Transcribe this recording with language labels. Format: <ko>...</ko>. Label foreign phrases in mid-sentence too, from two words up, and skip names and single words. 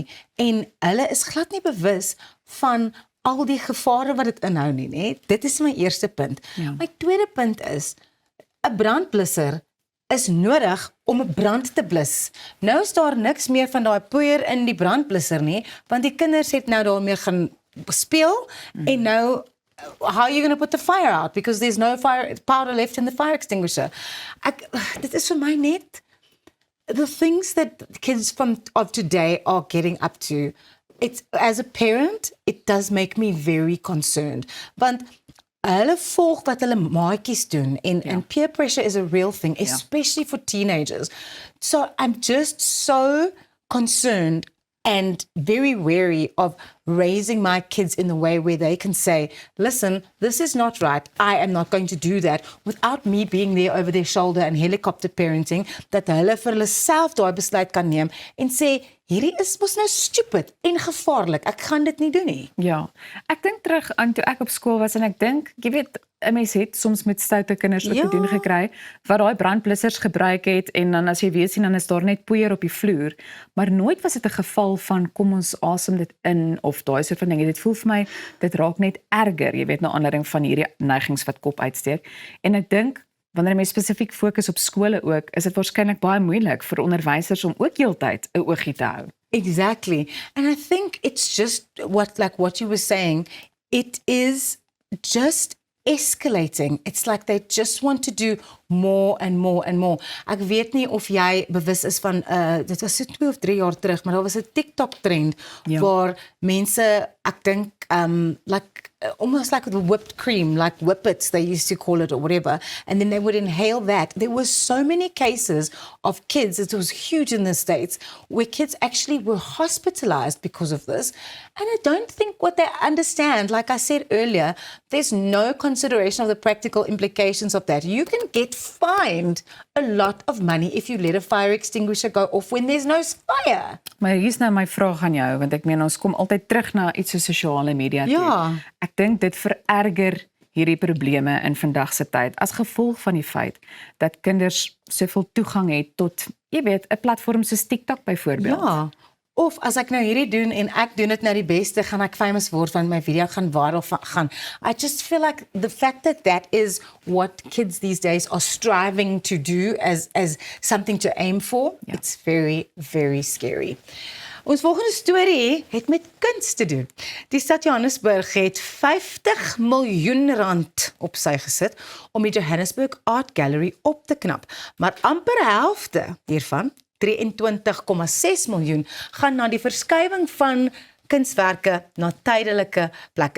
<af>En hulle is glad nie bewus van al die gevare wat dit inhou nie, né? Dit is my eerste punt. Ja. My tweede punt is, 'n brandblusser is nodig om 'n brand te blus. Nou is daar niks meer van daai poeier in die brandblusser nie, want die kinders het nou daarmee gaan speel en nou</af> <en>how are you going to put the fire out because there's no fire powder left in the fire extinguisher.</en> <af>Dit is vir my net</af> <en>the things that kids of today are getting up to. It's as a parent, it does make me very concerned.</en> <af>Want hulle volg wat hulle maatjies doen</af> <en>and peer pressure is a real thing, especially for teenagers. So I'm just so concerned and very wary of raising my kids in the way where they can say, listen, this is not right. I am not going to do that without me being there over their shoulder and helicopter parenting,</en> <af>dat hulle vir hulle self daai besluit kan neem en sê, hierdie is mos nou stupid en gevaarlik. Ek gaan dit nie doen nie. Ja, ek dink terug aan toe ek op skool was en ek dink, jy weet, 'n mens het soms met stoute kinders ook te doen gekry wat daai brandblussers gebruik het en dan as jy weer sien dan is daar net poeier op die vloer, maar nooit was dit 'n geval van kom ons asem dit in of daai soort van dinge. Dit voel vir my dit raak net erger, jy weet, na aanleiding van hierdie neigings wat kop uitsteek. En ek dink wanneer mense spesifiek fokus op skole ook, is dit waarskynlik baie moeilik vir onderwysers om ook heeltyd 'n oogie te hou.</af> <en>Exactly. And I think it's just what you were saying, it is just escalating. It's like they just want to do more and more and more.</en> <af>Ek weet nie of jy bewus is van, dit was so 2 of 3 jaar terug, maar daar was 'n TikTok trend waar mense, ek dink</af> <en>almost like the whipped cream, like whippets they used to call it or whatever, and then they would inhale that. There were so many cases of kids, it was huge in the States, where kids actually were hospitalized because of this. And I don't think what they understand, like I said earlier, there's no consideration of the practical implications of that. You can get fined a lot of money if you let a fire extinguisher go off when there's no fire.</en> <af>Maar hier's nou my vraag aan jou, want ek meen ons kom altyd terug na iets so sosiale media toe. Ja. Ek dink dit vererger hierdie probleme in vandag se tyd as gevolg van die feit dat kinders soveel toegang het tot, jy weet, 'n platform soos TikTok byvoorbeeld. Ja. Of as ek nou hierdie doen en ek doen dit nou die beste, gaan ek famous word want my video gaan viral gaan.</af> <en>I just feel like the fact that that is what kids these days are striving to do as something to aim for, it's very, very scary.</en> <af>Ons volgende storie het met kuns te doen. Die stad Johannesburg het 50 miljoen rand op sy gesit om die Johannesburg Art Gallery op te knap. Maar amper helfte hiervan, 23,6 miljoen, gaan na die verskywing van kunswerke na tydelike plekke.</af>